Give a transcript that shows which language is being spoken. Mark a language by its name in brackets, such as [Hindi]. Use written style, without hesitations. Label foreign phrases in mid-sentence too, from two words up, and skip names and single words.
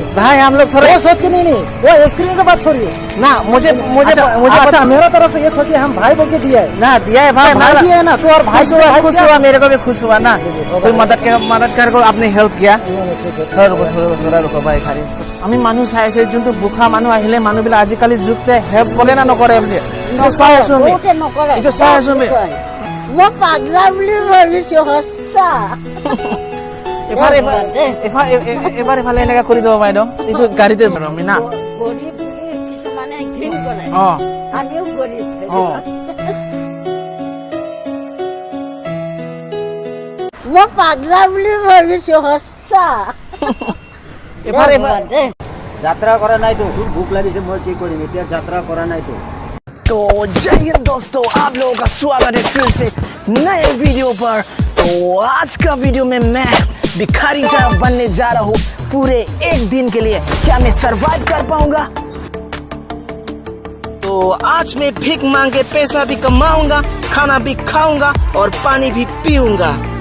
[Hindi] भाई। हम लोग थोड़ा वो सोच के नहीं, वो स्क्रीन का बात छोड़िए ना, मुझे अच्छा मेरा तरफ से ये सोचिए, हम भाई बोल के दिया है ना, दिया है भाई, भाई दिया है ना, तो और भाई खुश हुआ, मेरे को भी खुश हुआ ना। कोई मदद कर को आपने हेल्प किया। थोड़ा रुको भाई। [Assamese] खाली আমি মানুহ চাই আছে, যোনটো বুখা মানুহ আহিলে মানুহবিলাক আজিকালি যুগতে হেল্প কৰে না নকৰে বুলি এইটো চাই আছো আমি। বহুতে নকৰে। এইটো চাই আছো আমি। মই পাগলা বুলি ভাবিছোঁ, সঁচা। এবাৰ এফালে এনেকা কৰি দিব বাইদেউ, এইটো গাড়ীতে আমি না। গৰীব বুলি কিছুমানে ঘিণ কৰে, অ আমিও গৰীব। অ মই পাগলা বুলি ভাবিছোঁ, সঁচা। যাত্ৰা কৰা নাই তো খুব ভোক লাগিছে মই কি কৰিম এতিয়া যাত্ৰা কৰা নাই তো। [Hindi] तो जय हिंद दोस्तों, आप लोगों का स्वागत है फिर से नए वीडियो पर। तो आज का वीडियो में मैं भिखारी जहाँ बनने जा रहा हूँ पूरे एक दिन के लिए। क्या मैं सरवाइव कर पाऊंगा? तो आज मैं भीख मांग के पैसा भी कमाऊंगा, खाना भी खाऊंगा और पानी भी पीऊंगा।